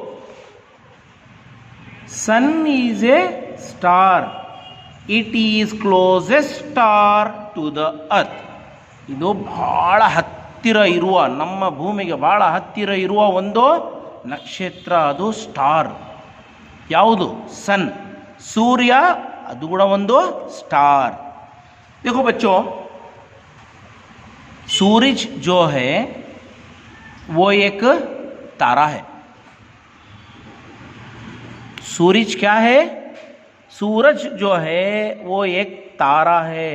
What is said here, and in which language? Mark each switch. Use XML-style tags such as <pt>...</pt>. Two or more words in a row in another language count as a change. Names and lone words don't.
<en>Sun is a star, it is closest star to the earth.</en> <kn>ಇದು ಬಹಳ ಹತ್ತಿರ ಇರುವ, ನಮ್ಮ ಭೂಮಿಗೆ ಬಹಳ ಹತ್ತಿರ ಇರುವ ಒಂದು ನಕ್ಷತ್ರ, ಅದು ಸ್ಟಾರ್. ಯಾವುದು? ಸನ್. सूर्य ಅದು ಕೂಡ ಒಂದು ಸ್ಟಾರ್.</kn> <hi>देखो बच्चों, सूरज जो है वो एक तारा है. सूरज क्या है? सूरज जो है वो एक तारा है.</hi>